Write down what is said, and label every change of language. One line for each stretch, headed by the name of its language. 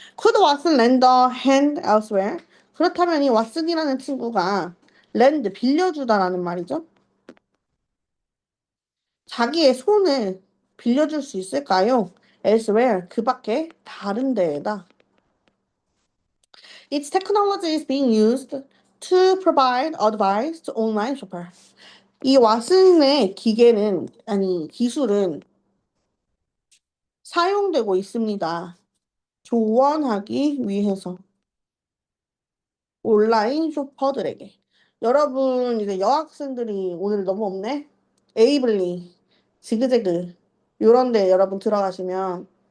English: Could Watson lend a hand elsewhere?
Korean: 그렇다면 이 왓슨이라는 친구가 lend 빌려주다라는 말이죠. 자기의 손을 빌려줄 수 있을까요? Elsewhere, 그 밖에 다른 데에다.
English: Its technology is being used to provide advice to online shopper.
Korean: 이 왓슨의 기계는, 아니, 기술은 사용되고 있습니다. 조언하기 위해서. 온라인 쇼퍼들에게. 여러분, 이제 여학생들이 오늘 너무 없네? 에이블리, 지그재그, 요런 데 여러분 들어가시면